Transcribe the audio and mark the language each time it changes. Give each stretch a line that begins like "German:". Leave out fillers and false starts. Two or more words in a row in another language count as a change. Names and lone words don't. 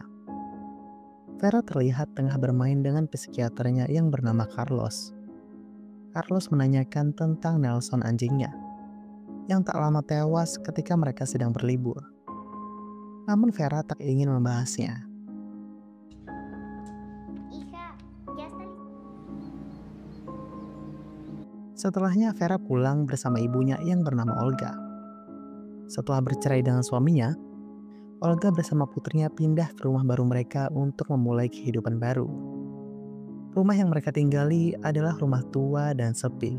Indonesian: Vera terlihat tengah bermain dengan psikiaternya yang bernama Carlos. Carlos menanyakan tentang Nelson anjingnya, yang tak lama tewas ketika mereka sedang berlibur. Namun Vera tak ingin membahasnya.
Spanish: Hija, ya está lista.
Indonesian: Setelahnya Vera pulang bersama ibunya yang bernama Olga. Setelah bercerai dengan suaminya, Olga bersama putrinya pindah ke rumah baru mereka untuk memulai kehidupan baru. Rumah yang mereka tinggali adalah rumah tua dan sepi.